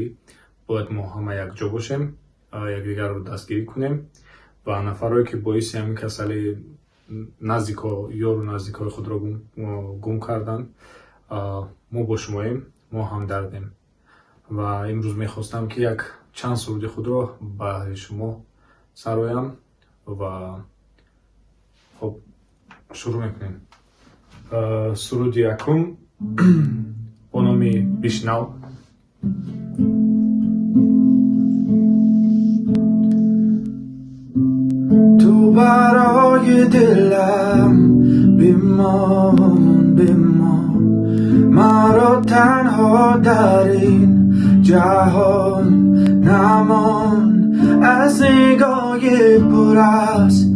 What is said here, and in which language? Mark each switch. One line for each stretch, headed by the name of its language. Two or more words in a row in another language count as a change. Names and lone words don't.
Tajik: бояд мо ҳама якҷо бошем, якдигарро дастгирӣ кунем ва нафароне ки боиси ҳамин касалӣ ёру наздикҳои худро гум карданд, мо бо шумоем, мо ҳамдардем ва имрӯз мехостам ки як чанд суруди худро ба шумо сароям ва хоб шурӯъ мекунем. суруди якум бо номи бишнав.
Persian: تو برای دلم بمان مرا تنها در این جهان نمان از نگاه پر از